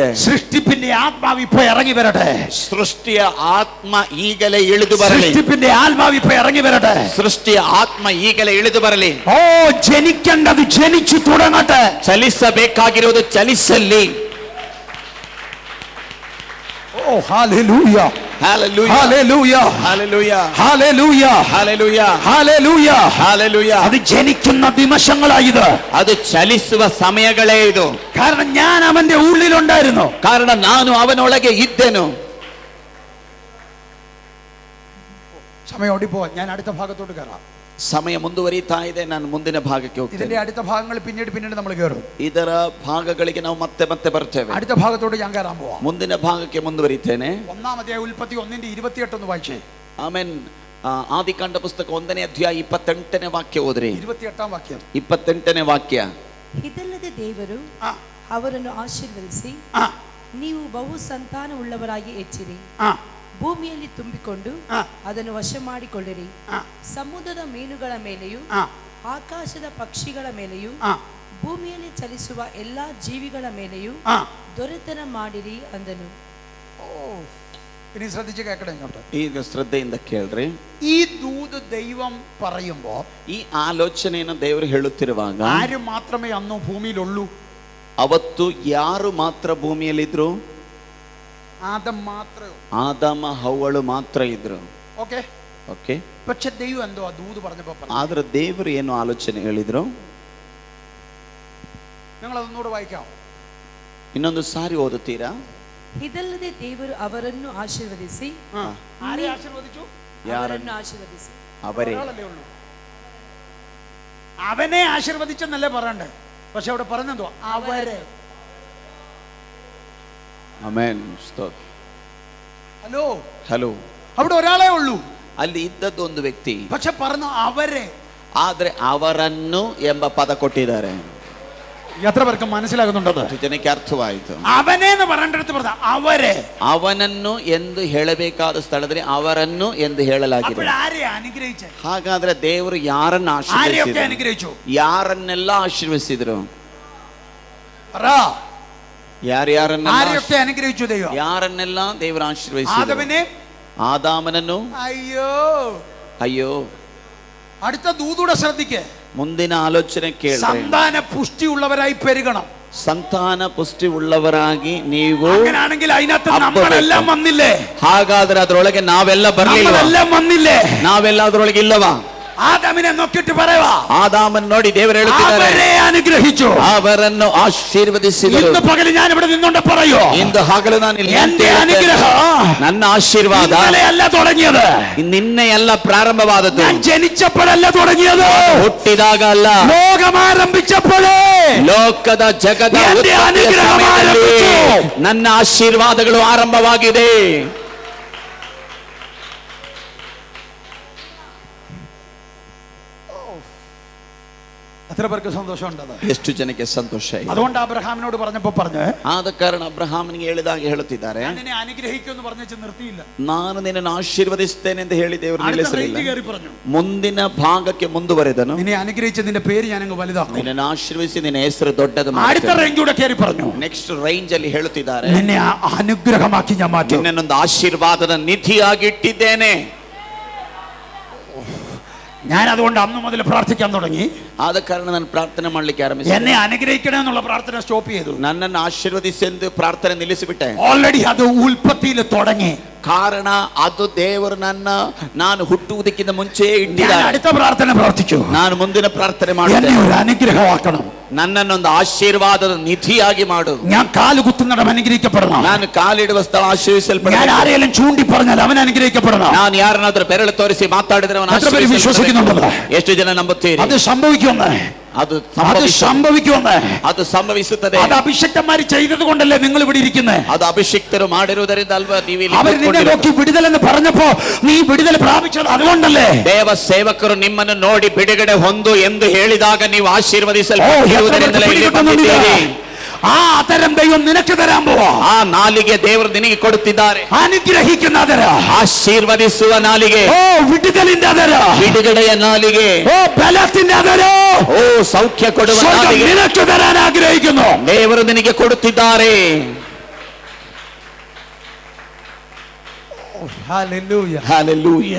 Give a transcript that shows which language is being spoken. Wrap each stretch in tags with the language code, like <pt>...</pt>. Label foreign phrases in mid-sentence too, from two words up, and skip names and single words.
<ml>സൃഷ്ടിപ്പിന്റെ ആത്മാവ് ഇപ്പൊ ഇറങ്ങി വരട്ടെ,</ml> <kn>ಸೃಷ್ಟಿಯ ಆತ್ಮ ಈಗಲೇ ಇಳಿದು ಬರಲಿ,</kn> <ml>സൃഷ്ടിപ്പിന്റെ ആത്മാവ് ഇപ്പൊ ഇറങ്ങി വരട്ടെ,</ml> <kn>ಸೃಷ್ಟಿಯ ಆತ್ಮ ಈಗಲೇ ಇಳಿದು ಬರಲಿ.</kn> <ml>ഓ ജനിക്കേണ്ടത് ജനിച്ചു തുടങ്ങട്ടെ,</ml> <kn>ಚಲಿಸಬೇಕಾಗಿರುವುದು ಚಲಿಸಲಿ.</kn> <ml>ഓ ഹല്ലേലൂയ,</ml> <en>Hallelujah.</en> <ml>ഹല്ലേലൂയ,</ml> <en>Hallelujah.</en> <ml>ഹല്ലേലൂയ,</ml> <en>Hallelujah.</en> <ml>ഹല്ലേലൂയ.</ml> <en>Hallelujah.</en> <ml>അത് ജനിക്കുന്ന നിമിഷങ്ങളായത്,</ml> <kn>ಅದು ಚಲಿಸುವ ಸಮಯಗಳೇ ಇದು.</kn> <ml>കാരണം ഞാൻ അവന്റെ ഉള്ളിലുണ്ടായിരുന്നു.</ml> <kn>ಕಾರಣ ನಾನು ಅವನೊಳಗೆ ಇದ್ದೆನು.</kn> <ml>സമയം ഓടിപ്പോ, ഞാൻ അടുത്ത ഭാഗത്തോട്ട് കയറാം.</ml> <kn>ಸಮಯ ಮುಂದುವರಿತಾ ಇದೆ, ನಾನು ಮುಂದಿನ ಭಾಗಕ್ಕೆ ಹೋಗ್ತೇನೆ.</kn> <ml>ഇതിന്റെ അടുത്ത ഭാഗങ്ങൾ പിന്നീട് നമ്മൾ കയറും.</ml> <kn>ಇದರ ಭಾಗಗಳಿಗೆ ನಾವು ಮತ್ತೆ ಬರ್ತೇವೆ.</kn> <ml>അടുത്ത ഭാഗത്തോട്ട് ഞാൻ കയറാൻ പോവാം.</ml> <kn>ಮುಂದಿನ ಭಾಗಕ್ಕೆ ಮುಂದುವರಿತೇನೆ.</kn> <ml>1-ാം ഉൽപ്പത്തി 1:28 ഒന്ന് വായിച്ചേ.</ml> <kn>ಆಮೇನ್. ಆದಿಕಾಂಡ ಪುಸ್ತಕ 1ನೇ ಅಧ್ಯಾಯ 28ನೇ ವಾಕ್ಯ ಓದ್ರಿ.</kn> <ml>28ാം വാക്യം.</ml> <kn>28ನೇ ವಾಕ್ಯ. ಇದಲ್ಲದೆ ದೇವರು ആ ಅವರನ್ನು ಆಶೀರ್ವದಿಸಿ, ആ ನೀವು ಬಹು ಸಂತಾನವುಳ್ಳವರಾಗಿ ಹೆಚ್ಚಿರಿ, ആ ಭೂಮಿಯಲ್ಲಿ ತುಂಬಿಕೊಂಡು ಆ ಅದನ್ನು ವಶ ಮಾಡಿಕೊಳ್ಳಿರಿ, ಆ ಸಮುದ್ರದ ಮೀನುಗಳ ಮೇಲೆಯೂ ആ ಆಕಾಶದ ಪಕ್ಷಿಗಳ ಮೇಲೆಯೂ ആ ಭೂಮಿಯಲ್ಲಿ ಚಲಿಸುವ ಎಲ್ಲಾ ಜೀವಿಗಳ ಮೇಲೆಯೂ ആ. ದೊರೆತನ ಮಾಡಿರಿ ಅಂದನು.</kn> <ml>ഇനി ശ്രദ്ധിച്ച് കേൾക്കണം ഇങ്ങോട്ട്.</ml> <kn>ಈಗ ಶ್ರದ್ಧೆಯಿಂದ ಕೇಳ್ರಿ.</kn> <ml>ഈ ദൂത് ദൈവം പറയുമ്പോ,</ml> <kn>ಈ ಆಲೋಚನೆಯನ್ನು ದೇವರು ಹೇಳುತ್ತಿರುವಾಗ</kn> <ml>ആര് മാത്രമേ അന്ന് ഭൂമിയിലുള്ളൂ?</ml> <kn>ಅವತ್ತು ಯಾರು ಮಾತ್ರ ಭೂಮಿಯಲ್ಲಿದ್ರು?</kn> <ml>ആദം മാത്രമേ.</ml> <kn>ಆದಾಮ ಹವ್ವಳು ಮಾತ್ರ ಇದ್ರು.</kn> <ml>ഓക്കെ.</ml> <kn>ಓಕೆ.</kn> <ml>പക്ഷെ ദൈവം എന്തോ ആ ദൂത് പറഞ്ഞപ്പോ</ml> <kn>ಆದ್ರೆ ದೇವರು ಏನು ಆಲೋಚನೆ ಹೇಳಿದ್ರು?</kn> <ml>നിങ്ങൾ അതൊന്നുകൂടെ വായിക്കാം.</ml> <kn>ಇನ್ನೊಂದು ಸಾರಿ ಓದುತ್ತೀರಾ? ಇದಲ್ಲದೆ ದೇವರು ಅವರನ್ನು ಆಶೀರ್ವದಿಸಿ,</kn> <ml>ആരെ ആശീർവദിച്ചു?</ml> <kn>ಅವರನ್ನು ಆಶೀರ್ವದಿಸಿ, ಅವರೇ.</kn> <ml>ഒരാളല്ലേ ഉള്ളൂ. അവനെ ആശീർവദിച്ചെന്നല്ലേ പറയണ്ടേ, പക്ഷെ അവിടെ പറഞ്ഞെന്തോ അവരെ.</ml> <kn>ಆಮೆನ್.</kn> <ml>ഹലോ</ml> <kn>ಹಲೋ.</kn> <ml>അവിടെ ഒരാളേ ഉള്ളൂ,</ml> <kn>ಅಲ್ಲಿ ಇದ್ದದ್ದು ಒಂದು ವ್ಯಕ್ತಿ,</kn> <ml>പക്ഷെ പറഞ്ഞു അവരെ.</ml> <kn>ಆದ್ರೆ ಅವರನ್ನು ಎಂಬ ಪದ ಕೊಟ್ಟಿದ್ದಾರೆ.</kn> <ml>എത്ര പേർക്ക് മനസ്സിലാകുന്നുണ്ടത്?</ml> <kn>ಜನಕ್ಕೆ ಅರ್ಥವಾಯಿತು.</kn> <ml>അവനെ എന്ന് പറയേണ്ടടുത്ത് പറഞ്ഞ അവരെ.</ml> <kn>ಅವನನ್ನು ಎಂದು ಹೇಳಬೇಕಾದ ಸ್ಥಳದಲ್ಲಿ ಅವರನ್ನು ಎಂದು ಹೇಳಲಾಗಿದೆ.</kn> <ml>ആരെയാ അനുഗ്രഹിച്ചത്?</ml> <kn>ಹಾಗಾದ್ರೆ ದೇವರು ಯಾರನ್ನು</kn> <ml>ആരെയൊക്കെ അനുഗ്രഹിച്ചു?</ml> <kn>ಯಾರನ್ನೆಲ್ಲ ಆಶೀರ್ವದಿಸಿದ್ರು?</kn> <ml>ആരെയൊക്കെ അനുഗ്രഹിച്ചു ദൈവം?</ml> <kn>ಯಾರನ್ನೆಲ್ಲ ದೇವರು ಆಶೀರ್ವದಿಸಿದ್ರು?</kn> <ml>ആദമിനെ,</ml> <kn>ಆದಾಮನನ್ನು.</kn> <ml>അയ്യോ</ml> <kn>ಅಯ್ಯೋ.</kn> <ml>അടുത്ത ദൂതൂടെ ശ്രദ്ധിക്ക്.</ml> <kn>ಮುಂದಿನ ಆಲೋಚನೆ ಕೇಳಿ.</kn> <ml>സന്താന പുഷ്ടി ഉള്ളവരായി പെരുകണം.</ml> <kn>ಸಂತಾನ ಪುಷ್ಟಿ ಉಳ್ಳವರಾಗಿ ನೀವು.</kn> <ml>അങ്ങനെയാണെങ്കിൽ അതിനകത്ത് നമ്മളെല്ലാം വന്നില്ലേ?</ml> <kn>ಹಾಗಾದ್ರೆ ಅದರೊಳಗೆ ನಾವೆಲ್ಲ ಬರಲಿಲ್ಲ.</kn> <ml>വന്നില്ലേ?</ml> <kn>ನಾವೆಲ್ಲ ಅದರೊಳಗೆ ಇಲ್ಲವಾ?</kn> <ml>ആദാമിനെ നോക്കിയിട്ട് പറയുവാ,</ml> <kn>ആദാമൻ ನೋಡಿ ದೇವರು ಹೇಳುತ್ತಿದ್ದಾರೆ,</kn> <ml>അവരെ അനുഗ്രഹിച്ചു,</ml> <kn>ಅವರನ್ನು ಆಶೀರ್ವದಿಸಿದರು.</kn> <ml>ഇന്ന് പകൽ ഞാൻ ഇവിടെ നിന്നുകൊണ്ട് പറയോ,</ml> <kn>ಇಂದು ಹಗಲು ನಾನು ಇಲ್ಲಿ</kn> <ml>എന്റെ അനുഗ്രഹം,</ml> <kn>ನನ್ನ ಆಶೀರ್ವಾದ</kn> <ml>ഇന്നലെയല്ല തുടങ്ങിയത്,</ml> <kn>ನಿನ್ನೆಯಲ್ಲ ಪ್ರಾರಂಭವಾದದ್ದು.</kn> <ml>ഞാൻ ജനിച്ചപ്പോഴല്ല തുടങ്ങിയത്,</ml> <kn>ಹುಟ್ಟಿದಾಗ ಅಲ್ಲ,</kn> <ml>ലോകം ആരംഭിച്ചപ്പോഴേ</ml> <kn>ಲೋಕದ ಜಗದ</kn> <ml>എന്റെ അനുഗ്രഹം ആരംഭിച്ചു.</ml> <kn>ನನ್ನ ಆಶೀರ್ವಾದಗಳು ಆರಂಭವಾಗಿದೆ.</kn> <ml>എത്ര പേർക്ക് സന്തോഷമുണ്ടത്?</ml> <kn>ಎಷ್ಟು ಜನಕ್ಕೆ ಸಂತೋಷ ಇದೆ?</kn> <ml>അതുകൊണ്ട് അബ്രഹാമിനോട് പറഞ്ഞപ്പോൾ പറഞ്ഞു,</ml> <kn>ಆದ ಕಾರಣ ಅಬ್ರಹಾಮನಿಗೆ ಹೇಳಿದಾಗ ಹೇಳುತ್ತಿದ್ದಾರೆ,</kn> <ml>ഞാൻ നിന്നെ അനുഗ്രഹിക്കുമെന്ന് പറഞ്ഞു നിർത്തിയില്ല,</ml> <kn>ನಾನು ನಿನ್ನನ್ನು ಆಶೀರ್ವದಿಸ್ತೇನೆ ಎಂದು ಹೇಳಿ ದೇವರು ನಿಲ್ಲಿಸಲಿಲ್ಲ.</kn> <ml>പറഞ്ഞു,</ml> <kn>ಮುಂದಿನ ಭಾಗಕ್ಕೆ ಮುಂದುವರೆದನು.</kn> <ml>നിന്നെ അനുഗ്രഹിച്ച നിന്റെ പേര് ഞാൻ അങ്ങ് വലുതാക്കും,</ml> <kn>ನಿನ್ನನ್ನು ಆಶೀರ್ವದಿಸಿ ನಿನ್ನ ಹೆಸರು ದೊಡ್ಡದು</kn> <ml>അടുത്ത</ml> <kn>ಮಾಡುತ್ತೇನೆ.</kn> <ml>റേഞ്ച് കൂടെ കയറി പറഞ്ഞു,</ml> <en>next range</en> <kn>ಅಲ್ಲಿ ಹೇಳುತ್ತಿದ್ದಾರೆ,</kn> <ml>നിന്നെ അനുഗ്രഹമാക്കി ഞാൻ മാറ്റും,</ml> <kn>ನಿನ್ನನ್ನೊಂದು ಆಶೀರ್ವಾದದ ನಿಧಿಯಾಗಿ ಇಟ್ಟಿದ್ದೇನೆ.</kn> <ml>ഞാൻ അതുകൊണ്ട് അന്ന് മുതൽ പ്രാർത്ഥിക്കാൻ തുടങ്ങി.</ml> <kn>ಆದ ಕಾರಣ ನಾನು ಪ್ರಾರ್ಥನೆ ಮಾಡ್ಲಿಕ್ಕೆ ಆರಂಭಿಸಿದೆ.</kn> <ml>എന്നെ അനുഗ്രഹിക്കണം എന്നുള്ള പ്രാർത്ഥന സ്റ്റോപ്പ് ചെയ്തു.</ml> <kn>ನನ್ನನ್ನು ಆಶೀರ್ವದಿಸಿ ಎಂದು ಪ್ರಾರ್ಥನೆ ನಿಲ್ಲಿಸಿಬಿಟ್ಟೆ.</kn> <ml>ഓൾറെഡി അത് ഉൽപ്പത്തിയിൽ തുടങ്ങി.</ml> <kn>ಕಾರಣ ಅದು ದೇವರು ನಾನು ಹುಟ್ಟುವುದಕ್ಕಿಂತ ಮುಂಚೆ</kn> <ml>ഞാൻ</ml> <kn>ಇಟ್ಟಿದ್ದಾರೆ.</kn> <ml>അടുത്ത പ്രാർത്ഥന പ്രാർത്ഥിച്ചു,</ml> <kn>ನಾನು ಮುಂದಿನ ಪ್ರಾರ್ಥನೆ</kn> <ml>എന്നെ</ml> <kn>ಮಾಡುತ್ತೇನೆ,</kn> <ml>ഒരു അനുഗ്രഹമാക്കണം,</ml> <kn>ನನ್ನನ್ನೊಂದು ಆಶೀರ್ವಾದದ ನಿಧಿಯಾಗಿ ಮಾಡು.</kn> <ml>ഞാൻ കാല് കുത്തുന്നിടം അനുഗ്രഹിക്കപ്പെടണം,</ml> <kn>ನಾನು ಕಾಲಿಡುವ ಸ್ಥಳ</kn> <ml>ഞാൻ</ml> <kn>ಆಶೀರ್ವಿಸಲ್ಪಡಬೇಕು.</kn> <ml>ആരെങ്കിലും ചൂണ്ടി പറഞ്ഞാൽ അവൻ അനുഗ്രഹിക്കപ്പെടണം.</ml> <kn>ನಾನು ಯಾರನ್ನಾದ್ರೂ ಬೆರಳು ತೋರಿಸಿ ಮಾತಾಡಿದ್ರೆ ಅವನು</kn> <ml>എത്ര പേര് വിശ്വസിക്കുന്നുണ്ടോ?</ml> <kn>ಎಷ್ಟು ಜನ ನಂಬುತ್ತೀರಿ?</kn> <ml>അത് സംഭവിക്കുമെന്ന്,</ml> <kn>ಅದು</kn> <ml>സംഭവിക്കുമെന്ന്,</ml> <kn>ಅದು ಸಂಭವಿಸುತ್ತದೆ.</kn> <ml>അത് അഭിഷക്തന്മാർ ചെയ്തത് കൊണ്ടല്ലേ നിങ്ങൾ ഇവിടെ ഇരിക്കുന്നത്?</ml> <kn>ಅದು ಅಭಿಷಿಕ್ತರು ಮಾಡಿರುವುದರಿಂದ ಅಲ್ವಾ ನೀವು ಇಲ್ಲಿ</kn> <ml>അവർ നിന്നെ നോക്കി വിടുതൽ എന്ന് പറഞ്ഞപ്പോ നീ വിടുതൽ പ്രാപിച്ചത് അതുകൊണ്ടല്ലേ?</ml> <kn>ದೇವ ಸೇವಕರು ನಿಮ್ಮನ್ನು ನೋಡಿ ಬಿಡುಗಡೆ ಹೊಂದು ಎಂದು ಹೇಳಿದಾಗ ನೀವು ಆಶೀರ್ವದಿಸಲ್ಪಟ್ಟಿರುವುದರಿಂದಲೇ ಇಲ್ಲಿ ಬಂದಿದ್ದೀರಿ.</kn> <ml>ആ അതരം ദൈവം നിനക്ക് തരാൻ പോവാ.</ml> <kn>ಆ ನಾಲಿಗೆ ದೇವರು ನಿನಗೆ ಕೊಡುತ್ತಿದ್ದಾರೆ.</kn> <ml>അനുഗ്രഹിക്കുന്ന അതര,</ml> <kn>ಆಶೀರ್ವದಿಸುವ ನಾಲಿಗೆ,</kn> <ml>ഓ വിടുതലിന്റെ അതര,</ml> <kn>ಬಿಡುಗಡೆಯ ನಾಲಿಗೆ,</kn> <ml>ഓ ബലത്തിന്റെ അതര,</ml> <kn>ಓ ಸೌಖ್ಯ ಕೊಡುವ</kn> <ml>സ്വർഗ്ഗം</ml> <kn>ನಾಲಿಗೆ</kn> <ml>നിനക്ക് തരാൻ ആഗ്രഹിക്കുന്നു.</ml> <kn>ದೇವರು ನಿನಗೆ ಕೊಡುತ್ತಿದ್ದಾರೆ.</kn> <ml>ഹല്ലേലൂയ.</ml>